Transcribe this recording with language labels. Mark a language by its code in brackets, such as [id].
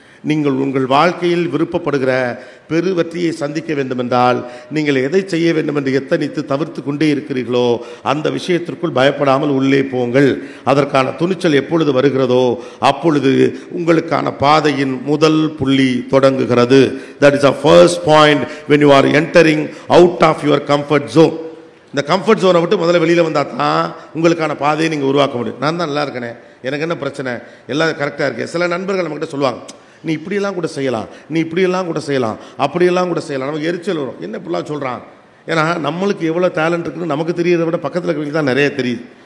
[ta] நீங்கள் உங்கள் வாழ்க்கையில் விருப்பப்படுகிற பெரு வெற்றியை சந்திக்க வேண்டுமென்றால் நீங்கள் எதை செய்ய வேண்டும் என்று எத்தனித்து தவிர்த்து கொண்டே இருக்கிறீர்களோ அந்த விஷயத்திற்குள் பயப்படாமல் உள்ளே போங்கள். அதற்கான துணிச்சல் எப்பொழுது வருகிறதோ அப்பொழுது உங்களுக்கான பாதையின் முதல் புள்ளி தொடங்குகிறது. [en] That is the first point when you are entering out of your comfort zone. [ta] இந்த கம்ஃபர்ட் ஜோனை விட்டு முதல்ல வெளியில் வந்தால் தான் உங்களுக்கான பாதையை நீங்கள் உருவாக்க முடியும். நான் தான் நல்லா இருக்கேனே, எனக்கு என்ன பிரச்சனை, எல்லாம் கரெக்டாக இருக்கேன். சில நண்பர்கள் நம்மகிட்ட சொல்லுவாங்க, நீ இப்படியெல்லாம் கூட செய்யலாம், நீ இப்படியெல்லாம் கூட செய்யலாம், அப்படியெல்லாம் கூட செய்யலாம். நமக்கு எரிச்சல் வரும், என்ன இப்படிலாம் சொல்கிறான். ஏன்னா நம்மளுக்கு எவ்வளோ டேலண்ட் இருக்குன்னு நமக்கு தெரியறதை விட பக்கத்தில் இருக்கிறவங்களுக்கு தான் நிறைய தெரியுது.